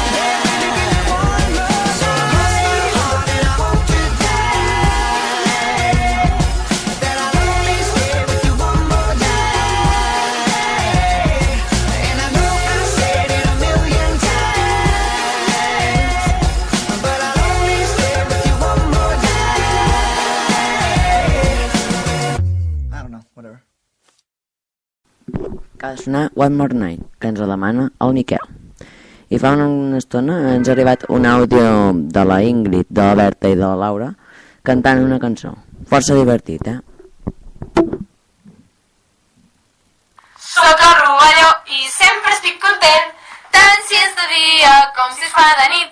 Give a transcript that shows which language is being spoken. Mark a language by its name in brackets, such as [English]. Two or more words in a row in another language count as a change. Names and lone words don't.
[English] Yeah, baby, give me one more. So I cross my heart and I hope to die that I'll only stay with you one more night. And I know I said it a million times, but I'll only stay with you one more night. I don't know, whatever. [Catalan] Que ha de sonar One More Night, que ens la demana el Miquel. I fa una estona ens ha arribat un àudio de la Ingrid, de la Berta i de la Laura cantant una cançó. Força divertit, Soc el rovelló i sempre estic content, tant si és de dia com si es fa de nit.